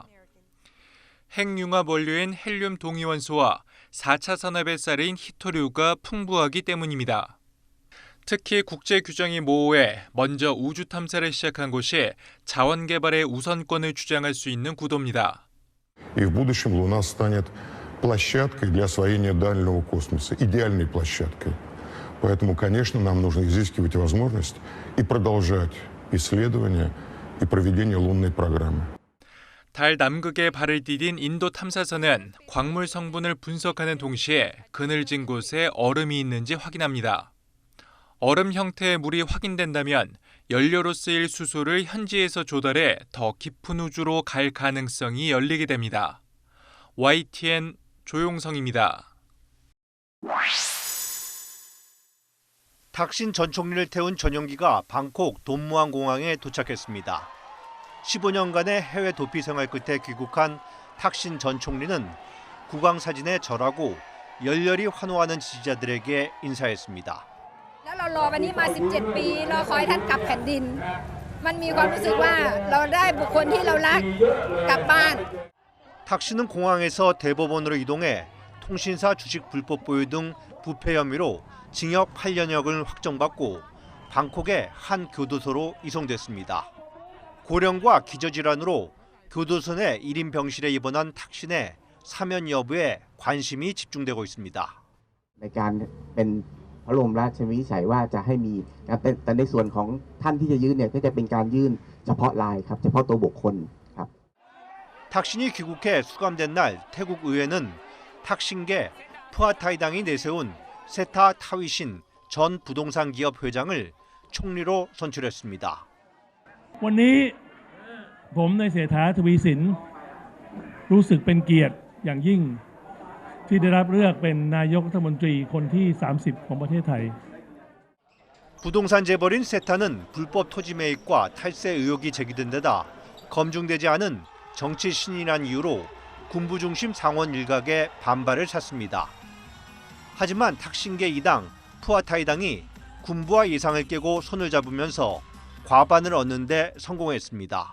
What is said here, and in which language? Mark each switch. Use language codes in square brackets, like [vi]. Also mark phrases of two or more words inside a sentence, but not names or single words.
[ko] 핵융합 원료인 헬륨 동위원소와 4차 산업의 쌀인 히토류가 풍부하기 때문입니다. 특히 국제 규정이 모호해 먼저 우주 탐사를 시작한 곳이 자원 개발의 우선권을 주장할 수 있는 구도입니다. [ru] И в будущем Луна станет площадкой для освоения дальнего космоса, идеальной площадкой. Поэтому, конечно, нам нужно изыскивать возможность и продолжать исследования и проведение лунной программы. [ko] 달 남극에 발을 디딘 인도 탐사선은 광물 성분을 분석하는 동시에 그늘진 곳에 얼음이 있는지 확인합니다. 얼음 형태의 물이 확인된다면 연료로 쓰일 수소를 현지에서 조달해 더 깊은 우주로 갈 가능성이 열리게 됩니다. YTN 조용성입니다. 탁신 전 총리를 태운 전용기가 방콕 돈무안 공항에 도착했습니다. 15년간의 해외 도피 생활 끝에 귀국한 탁신 전 총리는 국왕 사진에 절하고 열렬히 환호하는 지지자들에게 인사했습니다. [th] แล้วเรารอวันนี้มา 17 ปีรอคอยท่านกลับแผ่นดินมันมีความรู้สึกว่าเราได้บุคคลที่เรารักกลับบ้าน [ko] 탁신은 공항에서 대법원으로 이동해 통신사 주식 불법 보유 등 부패 혐의로 징역 8년형을 확정받고 방콕의 한 교도소로 이송됐습니다. 고령과 기저질환으로 교도소 내 1인 병실에 입원한 탁신의 사면 여부에 관심이 집중되고 있습니다. [th] ในการเป็นพระบรมราชวินิจฉัยว่าจะให้มีแต่ในส่วนของท่านที่จะยื่นเนี่ยก็จะเป็นการยื่นเฉพาะรายครับเฉพาะตัวบุคคลครับ [ko] 탁신이 귀국해 수감된 날 태국 의회는 탁신계 푸아타이당이 내세운 세타 타위신 전 부동산 기업 회장을 총리로 선출했습니다. [th] วันนี้ผมในเศรษฐาทวีสินรู้สึกเป็นเกียรติอย่างยิ่งที่ได้รับเลือกเป็นนายกรัฐมนตรีคนที่ 30 ของประเทศไทย [ko] 부동산 재벌인 세타는 불법 토지 매입과 탈세 의혹이 제기된 데다 검증되지 않은 정치 신인이란 이유로 군부 중심 상원 일각의 반발을 샀습니다. 하지만 탁신계 2당 푸아타이당이 군부와 예상을 깨고 손을 잡으면서 과반을 얻는 데 성공했습니다.